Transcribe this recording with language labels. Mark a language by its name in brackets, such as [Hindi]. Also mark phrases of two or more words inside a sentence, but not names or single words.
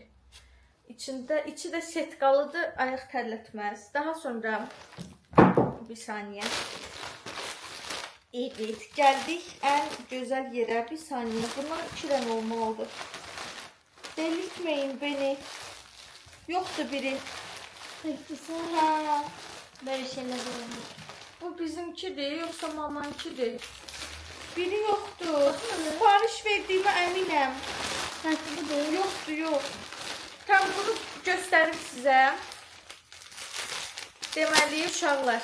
[Azerbaijani] İçi də setkalıdır, ayaq tərlətməz. Daha sonra, bir saniyə. Evet, gəldik ən gözəl yerə. Bir saniyə, bundan 2 dənə olmalıdır. [Turkish] Delirtmeyin beni. Yoxdur biri. Peki Ha, böyle şeyler olur. [Azerbaijani] bu bizimkidir, yoxsa mamankidir. Biri yoxdur. Sipariş verdiyimə əminəm. Sanki bu da Yoxdur, yox. Tam bunu göstərim sizə. Deməli, uşaqlar.